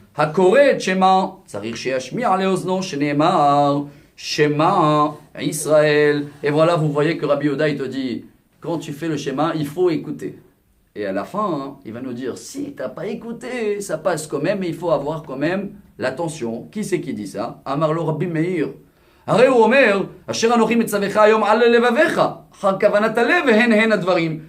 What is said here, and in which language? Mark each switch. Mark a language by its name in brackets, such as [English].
[Hebrew] הקורא את שמה, צריך שישמיע לאוזנו שנאמר, Shema Israël. [French] Et voilà, vous voyez que Rabbi Yehuda, il te dit, quand tu fais le schéma, il faut écouter. Et à la fin, il va nous dire, si tu n'as pas écouté, ça passe quand même, mais il faut avoir quand même l'attention. Qui c'est qui dit ça? Amar lo Rabbi Meir. [Hebrew] הרי הוא אומר, אשר אנוכי מצווך היום על לבביך, אחר כוונת הלב והן הן הדברים.